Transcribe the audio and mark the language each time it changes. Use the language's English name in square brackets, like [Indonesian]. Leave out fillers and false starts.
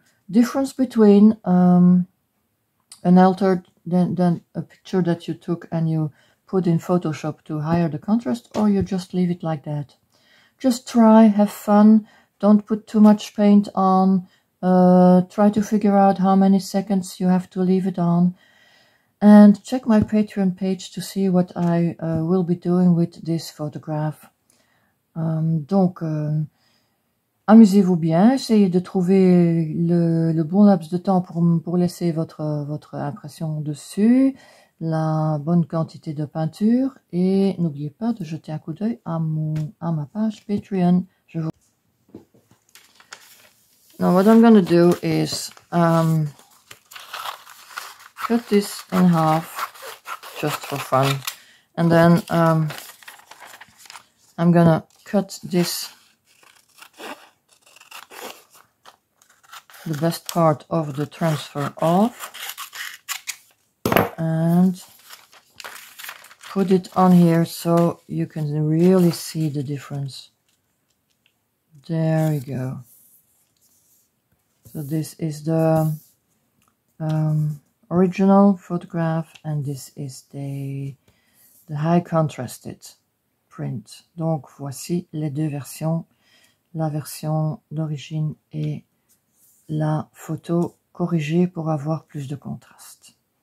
[English] Difference between an altered than a picture that you took and you put in Photoshop to higher the contrast, or you just leave it like that. Just try, have fun, don't put too much paint on, try to figure out how many seconds you have to leave it on, and check my Patreon page to see what I will be doing with this photograph. [French] Donc, amusez-vous bien, essayez de trouver le bon laps de temps pour laisser votre impression dessus, la bonne quantité de peinture, et n'oubliez pas de jeter un coup d'œil à ma page Patreon. [English] Now what I'm going to do is cut this in half just for fun, and then I'm gonna cut this, the best part of the transfer off, and put it on here so you can really see the difference. There we go. So this is the original photograph, and this is the high contrasted print. [French] Donc voici les deux versions, la version d'origine et la photo corrigée pour avoir plus de contraste.